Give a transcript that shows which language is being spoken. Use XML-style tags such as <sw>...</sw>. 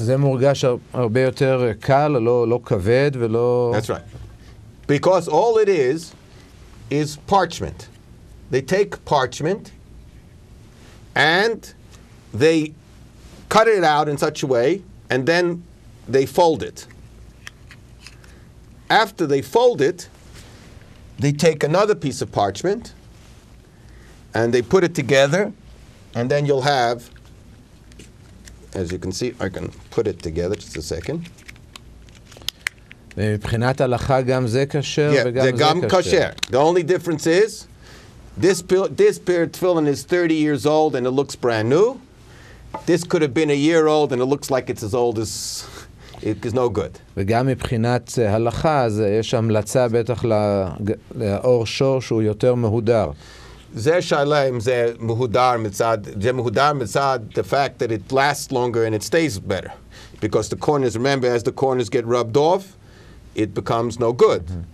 <he>זה מורגש הרבה יותר קל, לא כבד ולא...</he> <en>That's right. Because all it is parchment. They take parchment and they cut it out in such a way, and then they fold it. After they fold it, they take another piece of parchment and they put it together, and then you'll have, as you can see, I can put it together, just a second.</en> <he>מבחינת הלכה גם זה כשר וגם זה כשר.</he> <en>The only difference is, this pair of tefillin is 30 years old and it looks brand new. This could have been a year old and it looks like it's as old as it is no good.</en> <he>וגם מבחינת הלכה, אז יש המלצה בטח לאור שור שהוא יותר מהודר. זה שאלה אם זה מהודר מצד,</he> <en>the fact that it lasts longer and it stays better. Because the corners, remember, as the corners get rubbed off, it becomes no good.</en>